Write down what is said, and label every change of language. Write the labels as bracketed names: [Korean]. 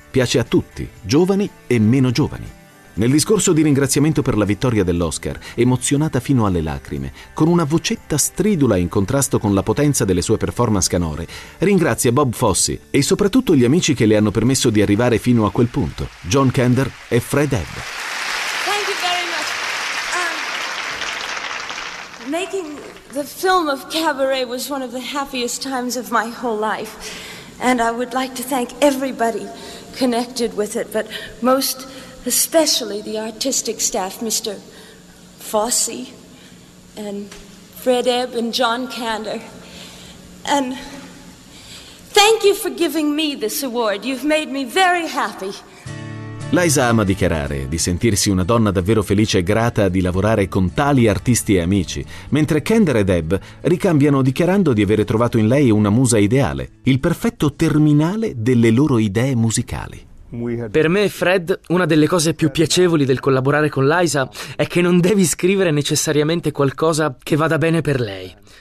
[Italian] Piace a tutti, giovani e meno giovani. Nel discorso di ringraziamento per la vittoria dell'Oscar, emozionata fino alle lacrime, con una vocetta stridula in contrasto con la potenza delle sue performance canore, ringrazia Bob Fosse e soprattutto gli amici che le hanno permesso di arrivare fino a quel punto, John Kander e Fred Ebb. [English] Thank you very much. Making the film of Cabaret was one of the happiest times of my whole life, and I would like to thank everybody connected with it, but most especially the artistic staff, Mr. Fosse, and Fred Ebb and John Kander. And thank you for giving me this award. You've made me very happy. [Italian] Liza ama dichiarare di sentirsi una donna davvero felice e grata di lavorare con tali artisti e amici, mentre Kander ed Ebb ricambiano dichiarando di avere trovato in lei una musa ideale, il perfetto terminale delle loro idee musicali. Per me, Fred, una delle cose più piacevoli del collaborare con Liza è che non devi scrivere necessariamente qualcosa che vada bene per lei.